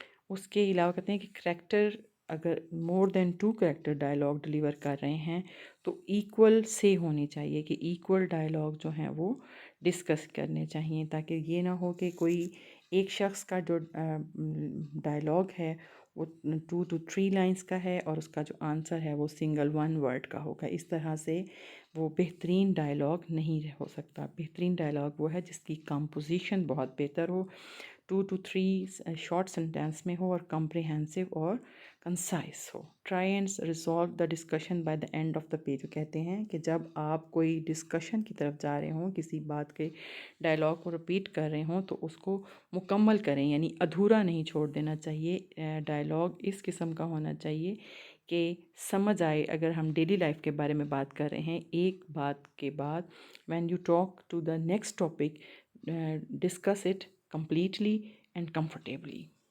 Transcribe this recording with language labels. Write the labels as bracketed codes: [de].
[ur] اس کے علاوہ کہتے ہیں کہ کریکٹر اگر مور دین 2 کریکٹر ڈائلاگ ڈلیور کر رہے ہیں تو ایکول سے ہونی چاہیے، کہ ایکول ڈائلاگ جو ہیں وہ ڈسکس کرنے چاہیے تاکہ یہ نہ ہو کہ کوئی ایک شخص کا جو ڈائلاگ ہے وہ 2 to 3 لائنز کا ہے اور اس کا جو آنسر ہے وہ سنگل 1 ورڈ کا ہوگا. اس طرح سے وہ بہترین ڈائلاگ نہیں ہو سکتا. بہترین ڈائلاگ وہ ہے جس کی کمپوزیشن بہت بہتر ہو، 2 to 3 شارٹ سنٹینس میں ہو اور کمپریہنسو اور concise ہو. [en] Try and resolve the discussion by the end of the page. [ur] کہتے ہیں کہ جب آپ کوئی ڈسکشن کی طرف جا رہے ہوں، کسی بات کے ڈائلاگ کو رپیٹ کر رہے ہوں تو اس کو مکمل کریں، یعنی ادھورا نہیں چھوڑ دینا چاہیے. ڈائلاگ اس قسم کا ہونا چاہیے کہ سمجھ آئے. اگر ہم ڈیلی لائف کے بارے میں بات کر رہے ہیں، ایک بات کے بعد [en] When you talk to the next topic discuss it completely and comfortably.